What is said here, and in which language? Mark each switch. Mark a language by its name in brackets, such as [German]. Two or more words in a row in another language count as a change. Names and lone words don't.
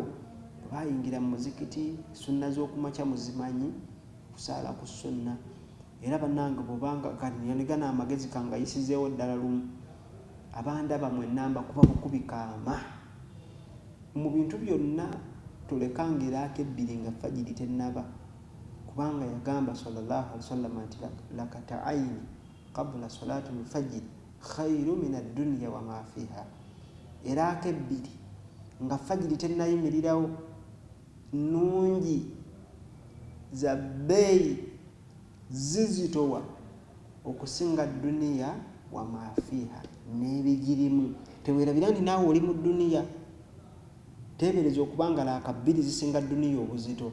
[Ganda] Bwe bayingira mu muzikiti sunna z'okumakya muzimanyi kusaala ku sunna. Era bannange bw'obanga kanyanigana amagezi kangayisizeewo ddala lumu abandaba mwennamba kuba bukubikaama. Mu bintu byonna tulekanga eraako ebbiri nga fajiri tennaba, kubanga yagamba [Arabic] صلى الله عليه وسلم [Ganda] nti [Arabic] ركعتين قبل صلاة الفجر خير من الدنيا وما فيها. [Ganda] Eraako ebbiri nga fajiri tennayimirirawo nnungi za bbeeyi zizitowa okusinga [Arabic] الدنيا وما فيها [Ganda] n'ebigirimu. Teweerabira nti naawe oli mu duniya. Teebereza okubanga laaka bbiri zisinga duniya obuzito.